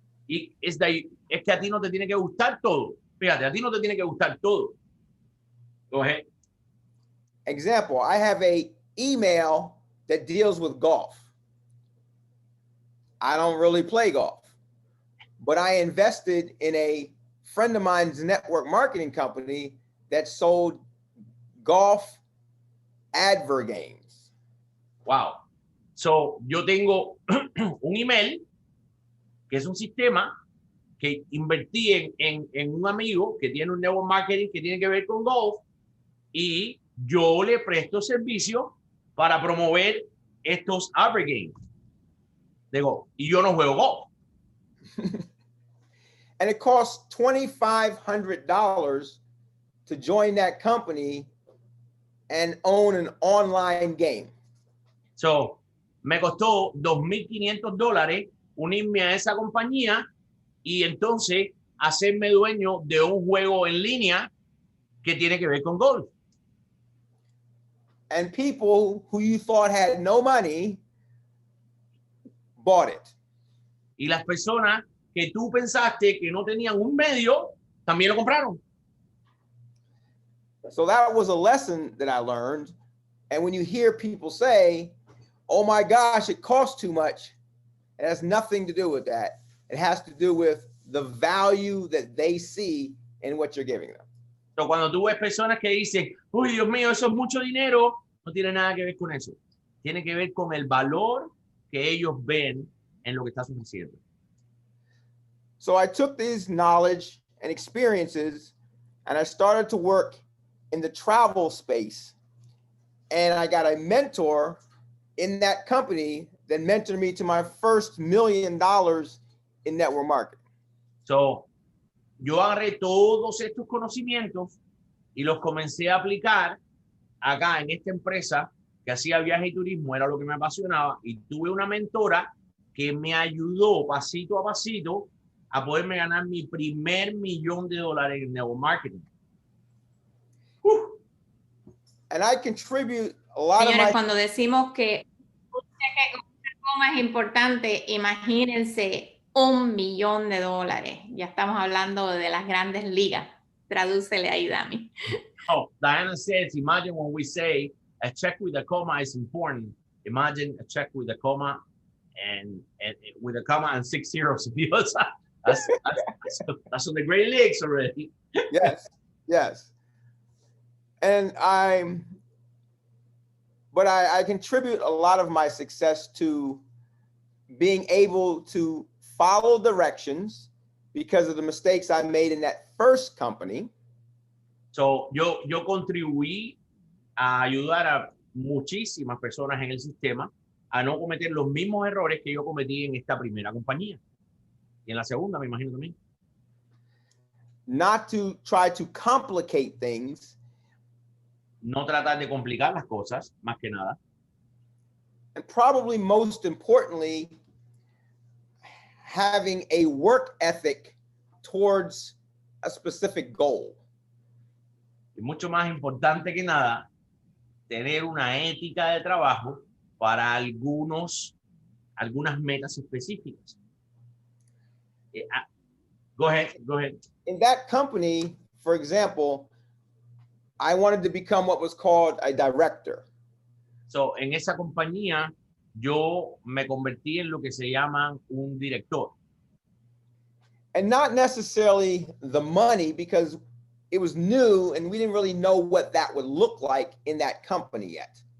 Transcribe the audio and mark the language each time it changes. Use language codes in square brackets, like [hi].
[es] Es que a ti no te tiene que gustar todo. Fíjate, a ti no te tiene que gustar todo. [en] Go ahead. Example, I have a email that deals with golf. I don't really play golf, but I invested in a friend of mine's network marketing company that sold golf advert games. Wow. [es] So, yo tengo un email que es un sistema que invertí en un amigo que tiene un network marketing que tiene que ver con golf y yo le presto servicio para promover estos advert games de golf. Y yo no juego golf. [en] And it costs $2,500 to join that company and own an online game. [es] So, me costó $2,500 unirme a esa compañía y entonces hacerme dueño de un juego en línea que tiene que ver con golf. [en] And people who you thought had no money bought it. [es] Y las personas que tú pensaste que no tenían un medio, también lo compraron. [en] So that was a lesson that I learned. And when you hear people say, oh my gosh, it costs too much, it has nothing to do with that. It has to do with the value that they see in what you're giving them. [es] So, cuando tú ves personas que dicen, uy, Dios mío, eso es mucho dinero, no tiene nada que ver con eso. Tiene que ver con el valor que ellos ven en lo que estás ofreciendo. [en] So I took these knowledge and experiences and I started to work in the travel space. And I got a mentor in that company that mentored me to my first $1 million in network marketing. [es] So, yo agarré todos estos conocimientos y los comencé a aplicar acá en esta empresa que hacía viaje y turismo, era lo que me apasionaba, y tuve una mentora que me ayudó pasito a pasito a poderme ganar mi primer $1 millón en network marketing. [en] And I contribute a lot [es] Señores, [en] of my... [es] cuando decimos que una coma es importante, imagínense $1 millón. Ya estamos hablando de las grandes ligas. Tradúcele ahí, Dami. [en] Oh, Diana says, imagine when we say a check with a comma is important. Imagine a check with a comma and with a comma and 6 zeros. That's on the great leagues already. Yes, yes. And I contribute a lot of my success to being able to follow directions because of the mistakes I made in that first company. [es] So, yo contribuí a ayudar a muchísimas personas en el sistema a no cometer los mismos errores que yo cometí en esta primera compañía. Y en la segunda, me imagino también. [en] Not to try to complicate things. [es] No tratar de complicar las cosas, más que nada. [en] And probably most importantly, having a work ethic towards a specific goal. [es] Y mucho más importante que nada, tener una ética de trabajo para algunas metas específicas. [en] Go ahead. In that company, for example, I wanted to become what was called a director. [es] So, en esa compañía, yo me convertí en lo que se llama un director. [en] And not necessarily the money, because it was new and we didn't really know what that would look like in that company yet.